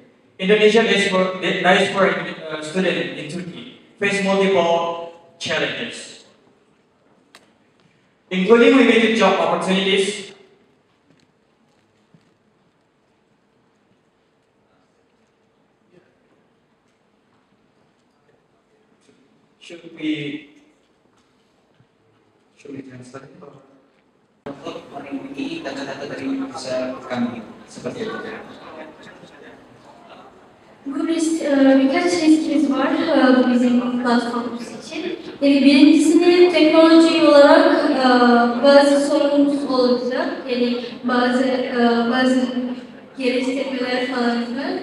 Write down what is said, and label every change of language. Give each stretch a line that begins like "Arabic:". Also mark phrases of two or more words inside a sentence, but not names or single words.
English: Indonesia diaspora students in Turkey face multiple challenges, including limited job opportunities, should we translate it?
Indonesian: Untuk mengikuti data-data dari user kami seperti itu.
Turkish: Birkaç riskimiz var bu bizim platformumuz için. Birincisini teknoloji olarak bazı sorunumuz olacak. Yani bazı geliştirmeler falan filan.